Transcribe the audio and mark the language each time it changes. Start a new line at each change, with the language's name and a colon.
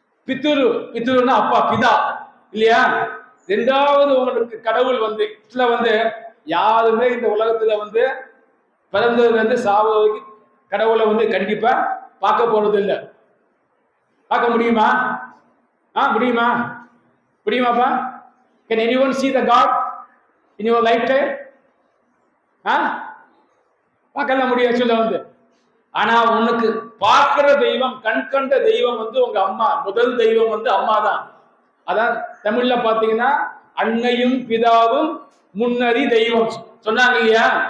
Tamil: பித்துருன்னா அப்பா, பிதா இல்லையா? ரெண்டாவது உங்களுக்கு கடவுள் வந்து இதுல வந்து யாருமே இந்த உலகத்துல வந்து பிறந்ததுல இருந்து சாவு வரைக்கும் கடவுளை வந்து கண்டிப்பா பார்க்க போறது இல்லை. பார்க்க முடியுமா? முடியுமா? முடியுமாப்பா?
English: Can anyone see the God in your lifetime?
Tamil: பார்க்கலாம் முடியாது சொல்ல வந்து. ஆனா உனக்கு பார்க்கிற தெய்வம், கண் கண்ட தெய்வம் வந்து உங்க அம்மா. முதல் தெய்வம் வந்து அம்மா தான். அதான் தமிழ்ல பாத்தீங்கன்னா அன்னையும் பிதாவும் முன்னறி தெய்வம் சொன்னாங்க இல்லையா?